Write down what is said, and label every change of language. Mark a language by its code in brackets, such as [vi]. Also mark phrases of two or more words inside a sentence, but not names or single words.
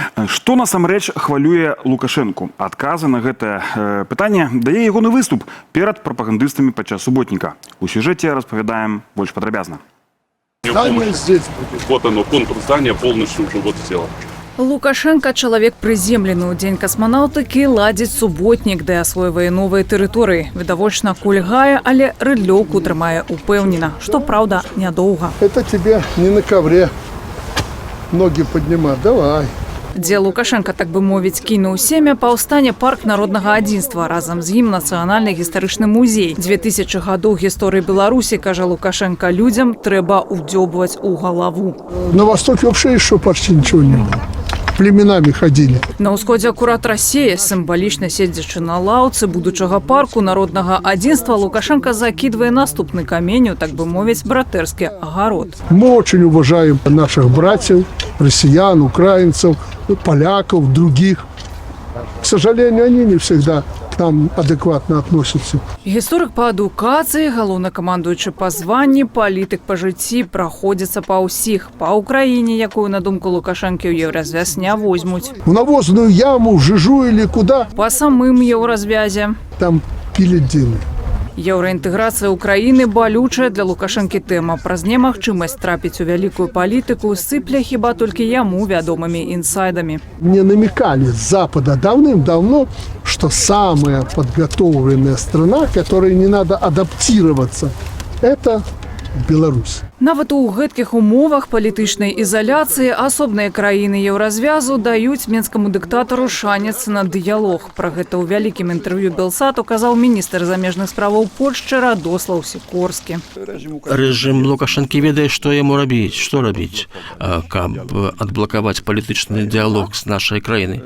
[be] Што насамрэч хвалюе Лукашэнку? Адказы на гэтае пытанне дае ягоны выступ перад прапагандыстамі падчас суботніка. У сюжэце распавядаем больш падрабязна. [ru] Вот оно, контур здания полностью уже вот тело. [be] Лукашенко – чалавек прыземлены. У дзень касманаўтыкі ладзіць суботнік, ды асвойвае новыя тэрыторыі. Відавочна кульгае, але рыдлёўку трымае упэўнена, што, праўда, нядоўга. [ru] Это тебе не на ковре ноги поднимать, давай. [be] Дзе Лукашенко, так бы мовіць, кінуў семя, паўстане парк народнага адзінства. Разам з ім нацыянальны гістарычны музей. 2000 гадоў гісторыі Беларусі, кажа Лукашенко, людзям трэба ўдзёбваць у галаву. [ru] На востоке вообще еще почти ничего не было. Племенами ходили. [be] На ўсходзе акурат Расія, сімвалічна седзячы на лаўцы будучага парку народнага адзінства, Лукашенко закидывае наступны камень, так бы мовіць, братэрскі агарод. [ru] Мы очень уважаем наших братьев, россиян, украинцев, поляков, других. К сожалению, они не всегда к нам адекватно относятся. [be] Гісторык па адукацыі, галоўнакамандуючы па званні, палітык па жыцці праходзіцца па ўсіх. Па Украіне, якую, на думку Лукашэнкі, ў еўразвяз не возьмуць. [ru] В навозную яму, в Жижу или куда? [be] Па самым еўразвязе. [ru] Там пили дыны. [be] Еўраінтэграцыя Украіны балючая для Лукашэнкі тэма. Праз немагчымасць трапіць у вялікую палітыку сыпля хіба толькі яму вядомымі інсайдамі. [ru] Мне намекали с Запада давным-давно, что самая подготовленная страна, которой не надо адаптироваться, это Беларусь. [be] Нават у гэткіх умовах палітычнай ізаляцыі асобныя краіны еўразвязу даюць менскаму дыктатару шанец на дыялог. Пра гэта ў вялікім інтэрв'ю Белсату казаў міністр замежных справаў Польшчы Радослаў Сікорскі. Рэжым Лукашэнкі ведае, што яму рабіць, што рабіць, каб адблакаваць палітычны дыялог з нашай краінай.